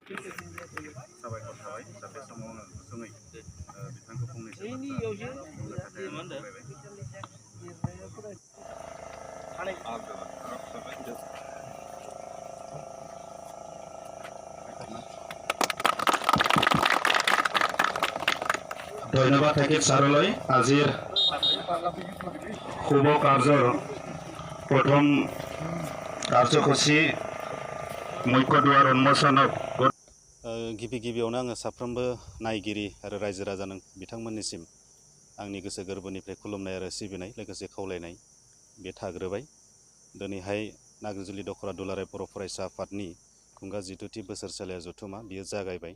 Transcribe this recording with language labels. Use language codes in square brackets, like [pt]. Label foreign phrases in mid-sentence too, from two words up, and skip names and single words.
[brx] साबायखर थाबाय दा बे समाव आङो गुसुङै बिथांखौ फंनैसो बाथ्रा बुंनो थाखाय [as] ধন্যবাদ থাকিল ছাৰলৈ আজিৰ শুভ কাৰ্যৰ প্ৰথম কাৰ্যসূচী মুখ্য দুৱাৰ উন্মোচনক [brx] गिबियावनो आङो साफ्रोमबो नायगिरि आरो रायजो राजा बिथांमोननिसिम आंनि गोसो गोरबोनिफ्राय खुलुमनाय आरो सिबिनाय लोगोसे खावलायनाय बे थाग्रोबाय। दिनैहाय नाग्रिजुलि दखरा दुलाराय बर' फरायसा आफादनि खुंगा 12थि बोसोरसालिया जथुमा बियो जागायबाय।